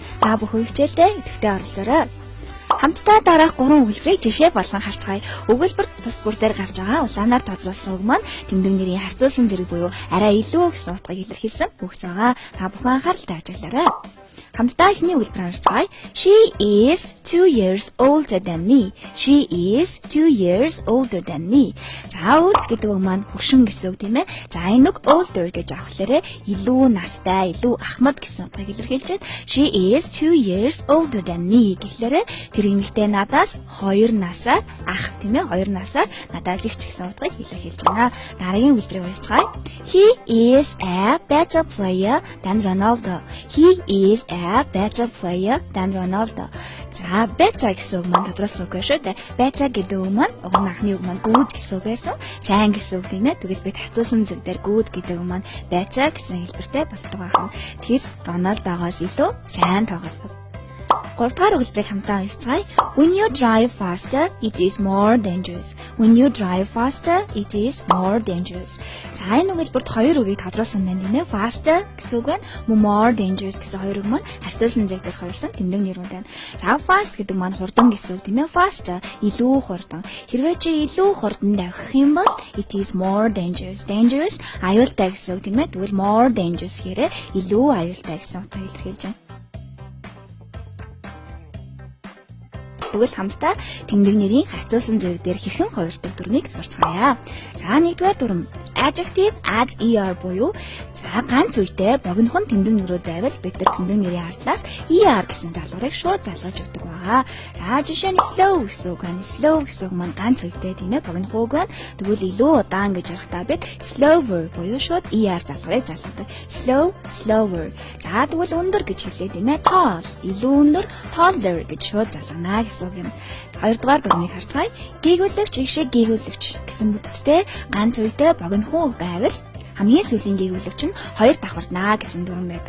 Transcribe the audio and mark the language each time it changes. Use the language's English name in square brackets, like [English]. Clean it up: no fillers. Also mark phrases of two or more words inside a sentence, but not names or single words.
[Mongolian] Та бүхэн хичээлдээ идэвхтэй оролцоорой. Хамтдаа дараах 3 өгүүлбэрийг жишээ болгон харцгаая. Өгүүлбэр тус бүр дээр гарч байгаа улаанаар тодруулсан үг маань тэмдэг нэрийн харьцуулсан зэрэг буюу арай илүү гэсэн утгыг илэрхийлсэн үгс байгаа. Та бүхэн анхааралтай ажиглаарай. Хамтдаа эхний өгүүлбэрээр харцгаая. [English] She is 2 years older than me. She is 2 years older than me. [Mongolian] За үз гэдэг үг маань хөгшин гэсэн үг тийм ээ. За энэ үг older гэж авахлаарэ илүү настай, илүү ахмад гэсэн утгыг илэрхийлж байна. [English] She is 2 years older than me [Mongolian] гэхлээрэ тэр эмэгтэй надаас 2 насаар ах тийм ээ. 2 насаар надаас их ч гэсэн утгыг илэрхийлж байна. Дараагийн өгүүлбэрийг харцгаая. [English] He is a better player than Ronaldo. He is a better player than Ronaldo. [Mongolian] За, better гэсэн үг маань тодруулсан үг шүү дээ. Better гэдэг үг маань уг нь анхны үг маань good гэсэн үг байсан. Сайн гэсэн үг тийм ээ. Тэгвэл бид харьцуулсан зүйл дээр good гэдэг үг маань better гэсэн хэлбэртэй болдог байна. Тэр Ronaldo-гоос илүү сайн тоглодог. 3 дахь өгүүлбэрийг хамтдаа уншицгаая. [English] When you drive faster, it is more dangerous. When you drive faster, it is more dangerous. [Mongolian] За энэ өгүүлбэрт хоёр үгийг тодруулсан байна тийм ээ. Faster гэсэн үг байна. [English] More dangerous [Mongolian] гэсэн хоёр үг маань харьцуулсан зэрэг дээр хоёрсон тэмдэг нэрүүд байна. За fast гэдэг маань хурдан гэсэн үг тийм ээ. Faster илүү хурдан. Хэрвээ чи илүү хурдан давхих юм бол [English] it is more dangerous. [Mongolian] Dangerous аюултай гэсэн үг тийм ээ. Тэгвэл [English] more dangerous [Mongolian] гэхээр илүү аюултай гэсэн утгыг илэрхийлж байна. Тэгвэл хамтдаа тэмдэг нэрийн харьцуулсан зэрэг дээр хэрхэн хувирдаг дүрмийг сурцгаая. За нэгдүгээр дүрм [English] adjective adds er [Mongolian] буюу за ганц үедээ богинохон тэмдэг нэрүүд байвал бид нар тэмдэг нэрийн ардлаас er гэсэн залгуурыг шууд залгаж өгдөг байгаа. За жишээ нь slow гэсэн үг байна. Slow гэсэн үг маань ганц үедээ тийм ээ богинохон үг байна. Тэгвэл илүү удаан гэж ярихтаа бид slower буюу шууд er залгуурыг залгадаг. [English] Slow, slower. [Mongolian] За тэгвэл өндөр гэж хэлээ тийм ээ. Tall, илүү өндөр, taller гэж шууд залгана гэсэн үг юм. Хоёрдугаар дүрмийг харцгаая. Гээгүүлэгч, ишээ гээгүүлэгч гэсэн бүтцтэй ганц үедээ богинохон үг байвал хамгийн сүүлийн гээгүүлэгч нь хоёр давхарнаа гэсэн дүрм байдаг.